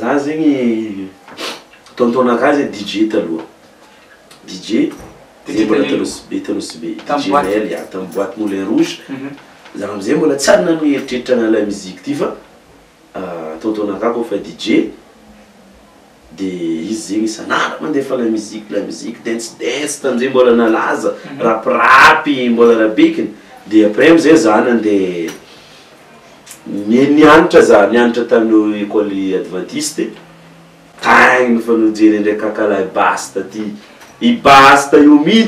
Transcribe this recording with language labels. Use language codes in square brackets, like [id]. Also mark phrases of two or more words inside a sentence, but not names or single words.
[mg] za zegny tontonaka zay DJ taloha DJ zay mbola Tanosy be DJ Mel ya tamy boîte Moulin Rouge za amizay mbola tsary nano eritreritra na [fr] la musique [mg] ty fa tontonaka koa fa DJ de izy zegny isan'andro mandefa [fr] la musique [mg] dance tamizay mbola nalaza rapirapy mbola rabekiny de après amizay za nandeha nianatra za nianatra tamin'ny [fr] école adventiste [mg] tagny nofa nojery ndraiky kakala basta ty i basta io mihitsy